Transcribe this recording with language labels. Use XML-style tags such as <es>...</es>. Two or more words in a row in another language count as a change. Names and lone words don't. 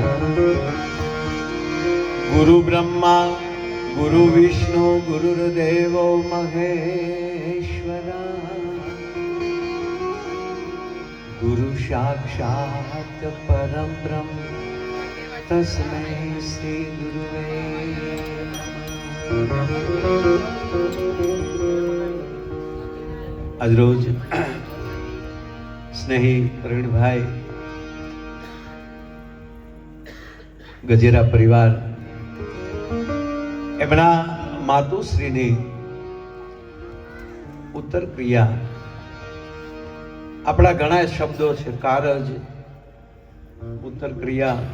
<sa>गुरु ब्रह्मा गुरु विष्णु गुरुर्देवो महेश्वरा। गुरु साक्षात् परं ब्रह्म तस्मै श्री गुरुवे।</sa> <gu>આજ રોજ સ્નેહી પ્રવીણભાઈ ગજેરા પરિવાર એમના માતુશ્રીની ઉત્તર ક્રિયા આપણા ઘણા શબ્દો છે કારજ ઉત્તર ક્રિયા</gu>